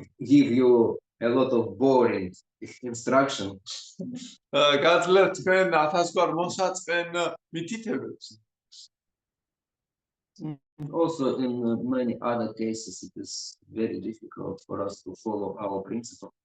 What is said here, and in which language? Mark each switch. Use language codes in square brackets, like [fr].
[en] give you a lot of boring instruction. [ka] გაძლევთ თქვენ 1000 მოსაწყენ მითითებებს. [en] Also, in many other cases, it is very difficult for us to follow our principle.